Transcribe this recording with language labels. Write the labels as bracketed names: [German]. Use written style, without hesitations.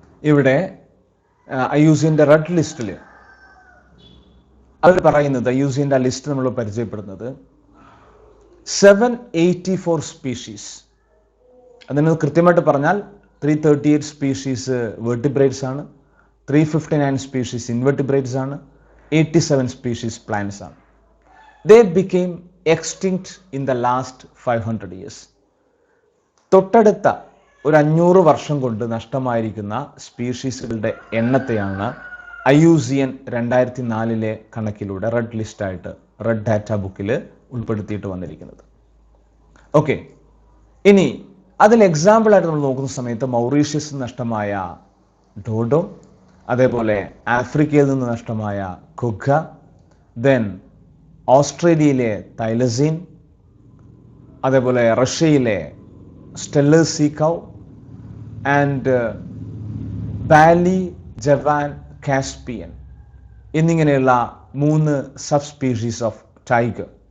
[Malayalam] ഇവിടെ IUCN-ന്റെ റെഡ് ലിസ്റ്റിൽ അവർ പറയുന്നത്, IUCN-ന്റെ ലിസ്റ്റ് നമ്മൾ പരിചയപ്പെടുന്നത് 784 സ്പീഷീസ്. അതിന് കൃത്യമായിട്ട് പറഞ്ഞാൽ 338 സ്പീഷീസ് വെർട്ടിബ്രേറ്റ്സ് ആണ്, 359 സ്പീഷീസ് ഇൻവെർട്ടിബ്രേറ്റ്സ് ആണ്, 87 സ്പീഷീസ് പ്ലാന്റ്സ് ആണ്. [English] They became extinct in the last 500 years. [Malayalam] തൊട്ടടുത്ത ഒരു 500 വർഷം കൊണ്ട് നഷ്ടമായിരിക്കുന്ന സ്പീഷീസുകളുടെ എണ്ണത്തെയാണ് IUCN 2004 കണക്കിലൂടെ റെഡ് ലിസ്റ്റായിട്ട് റെഡ് ഡാറ്റ ബുക്കിൽ ഉൾപ്പെടുത്തിയിട്ട് വന്നിരിക്കുന്നത്. ഓക്കെ, ഇനി അതിൽ എക്സാമ്പിളായിട്ട് നമ്മൾ നോക്കുന്ന സമയത്ത് മൗറീഷ്യസിൽ നഷ്ടമായ ഡോഡോ, അതേപോലെ ആഫ്രിക്കയിൽ നിന്ന് നഷ്ടമായ കുഗ, ദെൻ ഓസ്ട്രേലിയയിലെ തൈലസീൻ, അതേപോലെ റഷ്യയിലെ സ്റ്റെല്ലേഴ്സ് see cow and Bali jawan Caspian എന്നിങ്ങനെയുള്ള 3 [English] Sub species of tiger.